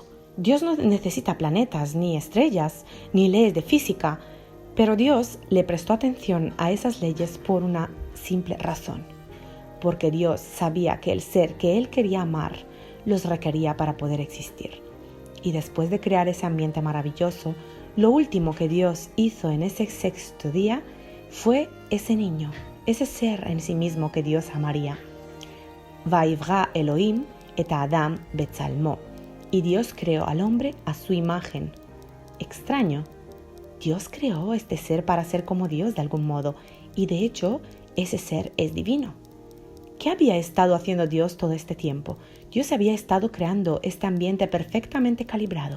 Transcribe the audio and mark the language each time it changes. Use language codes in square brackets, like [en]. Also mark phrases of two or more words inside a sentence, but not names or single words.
[es] Dios no necesita planetas, ni estrellas, ni leyes de física, pero Dios le prestó atención a esas leyes por una simple razón: porque Dios sabía que el ser que Él quería amar los requería para poder existir. Y después de crear ese ambiente maravilloso, lo último que Dios hizo en ese 6º día fue ese niño, ese ser en sí mismo que Dios amaría. [he] ויברא אלהים את האדם בצלמו. [es] Y Dios creó al hombre a su imagen. Extraño. Dios creó este ser para ser como Dios de algún modo, y de hecho, ese ser es divino. ¿Qué había estado haciendo Dios todo este tiempo? Dios había estado creando este ambiente perfectamente calibrado.